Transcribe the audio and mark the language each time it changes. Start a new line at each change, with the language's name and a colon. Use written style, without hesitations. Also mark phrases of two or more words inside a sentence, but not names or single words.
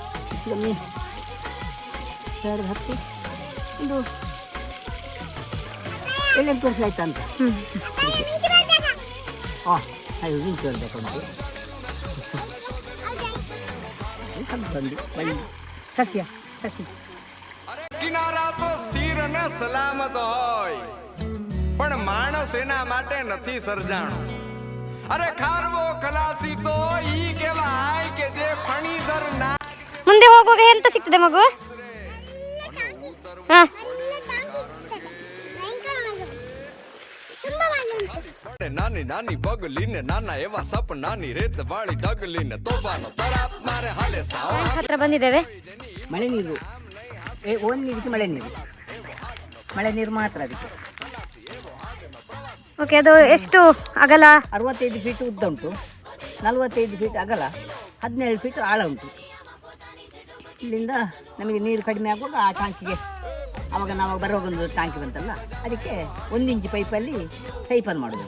Kannada: 2010 ಒಂದು 7-8 ವರ್ಷ ಆಯ್ತಾ ಅಂತ. ಅದು ನಿಂತು ಬರಬೇಕು ಬಳ್ಳಿ ಸಸ್ಯ ಸಸಿ.
Gujarati: કિનારા તો સ્થિર ને સલામત હોય, પણ માણસ એના માટે નથી સર્જાણો. અરે ખારવો ખલાસી તો ઈ કહેવાય કે જે ફણીધર ના.
Kannada: ಮುಂದೆ ಹೋಗುವಾಗ ಎಂತ ಸಿಗ್ತದೆ ಮಗು? ಹಾ,
Gujarati: નાની નાની બગલી ને નાના એવા સપનાની રેત વાળી ડગલી ને તોફાનો તરાપ મારે હાલે સાવ.
Kannada: ಟ್ಯಾಂಕ್ ಹತ್ರ ಬಂದಿದ್ದೇವೆ. ಮಳೆ ನೀರು ಓನ್ಲಿ ಇದಕ್ಕೆ ಮಳೆ ನೀರು ಮಾತ್ರ ಅದಕ್ಕೆ. ಓಕೆ, ಅದು ಎಷ್ಟು ಅಗಲ? 65 ಫೀಟ್ ಉದ್ದ ಉಂಟು, 45 ಫೀಟ್ ಅಗಲ, 17 ಫೀಟ್ ಆಳ ಉಂಟು. ಇಲ್ಲಿಂದ ನಮಗೆ ನೀರು ಕಡಿಮೆ ಆಗುವಾಗ ಆ ಟ್ಯಾಂಕಿಗೆ ಆವಾಗ ನಾವು ಬರುವಾಗ ಒಂದು ಟ್ಯಾಂಕಿ ಬಂತಲ್ಲ, ಅದಕ್ಕೆ 1 ಇಂಚ್ ಪೈಪಲ್ಲಿ ಸೈಪನ್ ಮಾಡೋದು.